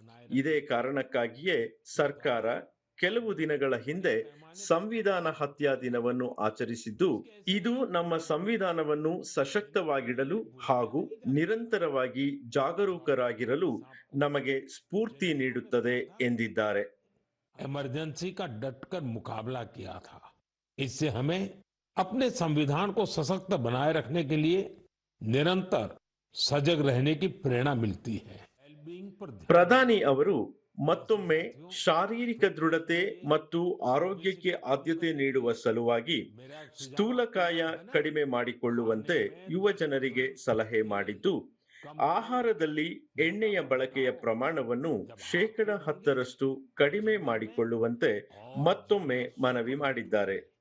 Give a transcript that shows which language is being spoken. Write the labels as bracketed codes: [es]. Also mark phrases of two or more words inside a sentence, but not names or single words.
[kn] ಇದೇ ಕಾರಣಕ್ಕಾಗಿಯೇ ಸರ್ಕಾರ ಕೆಲವು ದಿನಗಳ ಹಿಂದೆ ಸಂವಿಧಾನ ಹತ್ಯಾ ದಿನವನ್ನು ಆಚರಿಸಿದ್ದು, ಇದು ನಮ್ಮ ಸಂವಿಧಾನವನ್ನು ಸಶಕ್ತವಾಗಿಡಲು ಹಾಗೂ ನಿರಂತರವಾಗಿ ಜಾಗರೂಕರಾಗಿರಲು ನಮಗೆ ಸ್ಫೂರ್ತಿ ನೀಡುತ್ತದೆ ಎಂದಿದ್ದಾರೆ. [hi] इमरजेंसी का डटकर मुकाबला किया था। इससे हमें अपने संविधान को सशक्त बनाए रखने के लिए निरंतर सजग रहने की प्रेरणा मिलती है। [kn] ಪ್ರಧಾನಿ ಅವರು ಮತ್ತೊಮ್ಮೆ ಶಾರೀರಿಕ ದೃಢತೆ ಮತ್ತು ಆರೋಗ್ಯಕ್ಕೆ ಆದ್ಯತೆ ನೀಡುವ ಸಲುವಾಗಿ ಸ್ಥೂಲಕಾಯ ಕಡಿಮೆ ಮಾಡಿಕೊಳ್ಳುವಂತೆ ಯುವ ಜನರಿಗೆ ಸಲಹೆ ಮಾಡಿದ್ದು, ಆಹಾರದಲ್ಲಿ ಎಣ್ಣೆಯ ಬಳಕೆಯ ಪ್ರಮಾಣವನ್ನು 10% ಕಡಿಮೆ ಮಾಡಿಕೊಳ್ಳುವಂತೆ ಮತ್ತೊಮ್ಮೆ ಮನವಿ ಮಾಡಿದ್ದಾರೆ.